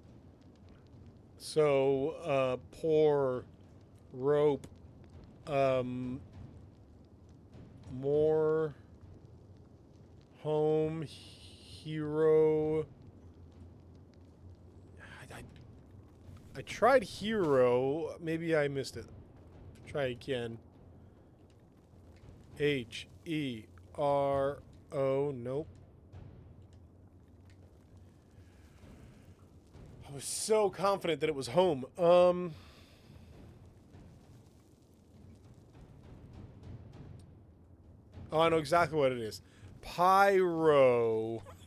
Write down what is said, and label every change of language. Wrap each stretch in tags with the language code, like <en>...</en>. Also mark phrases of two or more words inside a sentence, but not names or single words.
<en>So, pour, rope, more, home, hero. I tried hero. Maybe I missed it. Try again. H-E-R-O. Nope. I was so confident that it was home. Oh, I know exactly what it is. Pyro.</en>